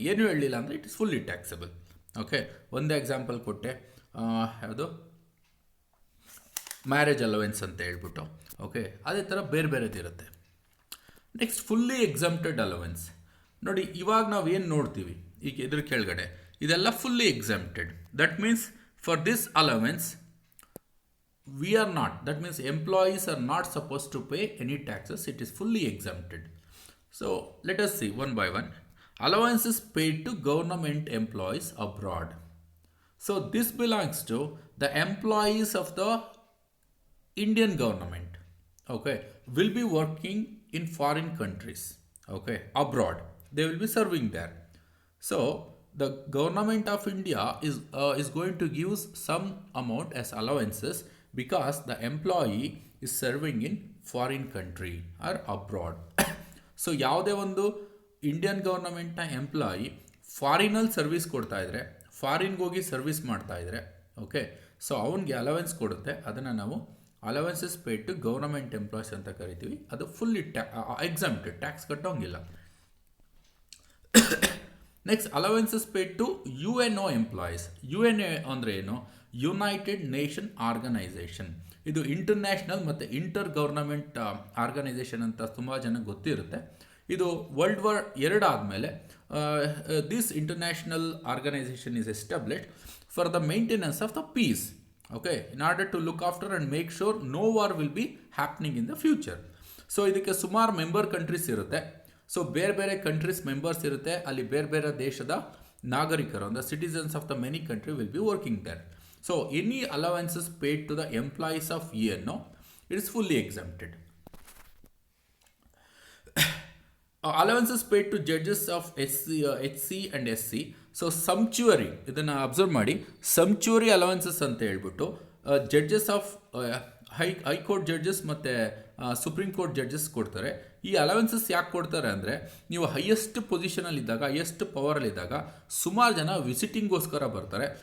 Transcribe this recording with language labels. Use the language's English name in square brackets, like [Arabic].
[Kannada] ಏನು ಹೇಳಲಿಲ್ಲ ಅಂದರೆ [English] It is fully taxable. [Kannada] Okay, ಒಂದೇ ಎಕ್ಸಾಂಪಲ್ ಕೊಟ್ಟೆ, ಯಾವುದು ಮ್ಯಾರೇಜ್ ಅಲವೆನ್ಸ್ ಅಂತ ಹೇಳ್ಬಿಟ್ಟು. ಓಕೆ, ಅದೇ ಥರ ಬೇರೆ ಬೇರೆದಿರುತ್ತೆ. Next fully exempted allowance. ನೋಡಿ, ಇವಾಗ ನಾವು ಏನು ನೋಡ್ತೀವಿ ಈಗ ಇದ್ರ ಕೆಳಗಡೆ ಇದೆಲ್ಲ fully exempted. [English] That means for this allowance we are not, that means employees are not supposed to pay any taxes. It is fully exempted. So let us see one by one. Allowances paid to government employees abroad. So this belongs to the employees of the Indian government. Okay, will be working in foreign countries. Okay, abroad they will be serving there. So the government of India is going to give some amount as allowances because the employee is serving in foreign country or abroad. [Kannada] So ಯಾವುದೇ ಒಂದು Indian ಗೌರ್ನಮೆಂಟ್ನ employee ಫಾರಿನಲ್ಲಿ service ಕೊಡ್ತಾ ಇದ್ರೆ, ಫಾರಿನ್ಗೆ ಹೋಗಿ service ಮಾಡ್ತಾ ಇದ್ರೆ, okay, so ಅವನಿಗೆ allowance ಕೊಡುತ್ತೆ. ಅದನ್ನು ನಾವು allowances paid to government employees ಅಂತ ಕರಿತೀವಿ. ಅದು fully exempted, tax ಕಟ್ಟೋಂಗಿಲ್ಲ. Next allowances paid to UNO employees. UNO ಅಂದರೆ ಏನು? United nation organisation. ಇದು ಇಂಟರ್ನ್ಯಾಷನಲ್ ಮತ್ತು ಇಂಟರ್ ಗೌರ್ನಮೆಂಟ್ ಆರ್ಗನೈಸೇಷನ್ ಅಂತ ತುಂಬ ಜನಕ್ಕೆ ಗೊತ್ತಿರುತ್ತೆ. ಇದು ವರ್ಲ್ಡ್ ವಾರ್ 2 ಆದಮೇಲೆ [English] This international organisation is established for the maintenance of the peace. Okay, in order to look after and make sure no war will be happening in the future. [Kannada] So ಇದಕ್ಕೆ ಸುಮಾರು member countries ಇರುತ್ತೆ. So ಬೇರೆ ಬೇರೆ countries members ಇರುತ್ತೆ. ಅಲ್ಲಿ ಬೇರೆ ಬೇರೆ ದೇಶದ ನಾಗರಿಕರು ಅಂದರೆ [English] Citizens of the many country will be working there. So any allowances paid to the employees of UNO, it is fully exempted. Allowances paid to judges of HC and SC. [Kannada] So sumptuary, ಇದನ್ನು observe ಮಾಡಿ, sumptuary allowances ಅಂತ ಹೇಳ್ಬಿಟ್ಟು judges of high court judges ಮತ್ತು supreme court judges ಕೊಡ್ತಾರೆ. ಈ allowances ಯಾಕೆ ಕೊಡ್ತಾರೆ ಅಂದರೆ, ನೀವು ಹೈಯೆಸ್ಟ್ ಪೊಸಿಷನಲ್ಲಿದ್ದಾಗ, ಹೈಯೆಸ್ಟ್ ಪವರಲ್ಲಿದ್ದಾಗ ಸುಮಾರು ಜನ ವಿಸಿಟಿಂಗ್ಗೋಸ್ಕರ ಬರ್ತಾರೆ.